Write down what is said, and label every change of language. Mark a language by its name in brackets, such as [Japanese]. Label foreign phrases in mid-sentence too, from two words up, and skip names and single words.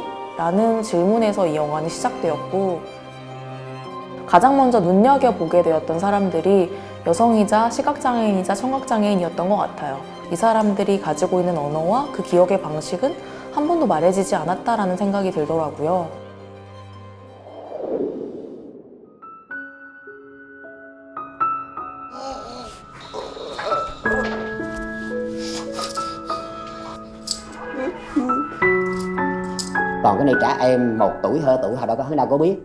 [Korean] 라는 질문에서 이 영화는 시작되었고 가장 먼저 눈여겨보게 되었던 사람들이 여성이자 시각장애인이자 청각장애인이었던 것 같아요. 이 사람들이 가지고 있는 언어와 그 기억의 방식은 한 번도 말해지지 않았다라는 생각이 들더라고요. [Vietnamese] Còn cái này trẻ em 1 tuổi 2 tuổi họ đâu có biết.